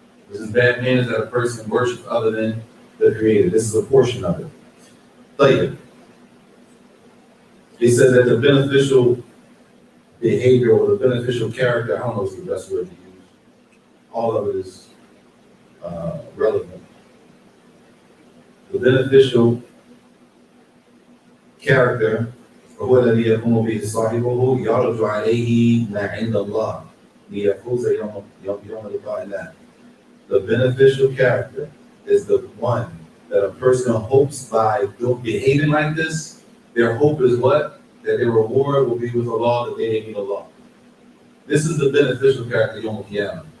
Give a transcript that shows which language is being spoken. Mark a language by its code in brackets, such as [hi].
[en] This is bad manners that a person worships other than the Creator. This is a portion of it. Tayyib. He says that the beneficial behavior or the beneficial character, I don't know what's the best word to use. All of it is relevant. The beneficial character, [ar] وهو الذي يقوم به صاحبه يعرض عليه ما عند الله ليفوز يوم لقاء الله. [en] The beneficial character is the one that a person hopes by behaving like this, their hope is what? That their reward will be with Allah, that they meet Allah. This is the beneficial character Yom Qiyamah.